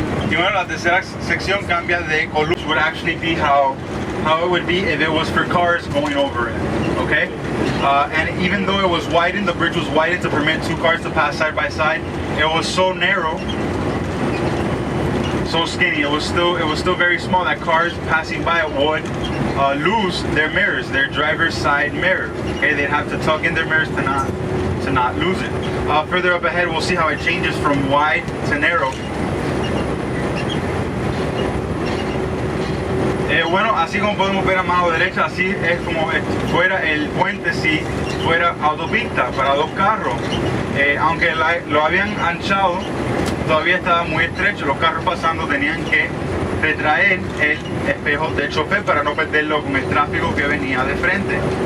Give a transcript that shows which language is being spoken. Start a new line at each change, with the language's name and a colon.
Spanish: Y bueno, la tercera sección cambia de columna.
English: Would actually be how it would be if it was for cars going over it, okay? And even though it was widened, the bridge was widened to permit 2 cars to pass side by side, it was so narrow, so skinny, it was still very small that cars passing by it would lose their mirrors, their driver's side mirror. Okay, they'd have to tuck in their mirrors to not lose it. Further up ahead, we'll see how it changes from wide to narrow.
Spanish: Bueno, así como podemos ver a mano derecha, así es como fuera el puente si fuera autopista para 2 carros. Aunque lo habían anchado, todavía estaba muy estrecho. Los carros pasando tenían que retraer el espejo del chofer para no perderlo con el tráfico que venía de frente.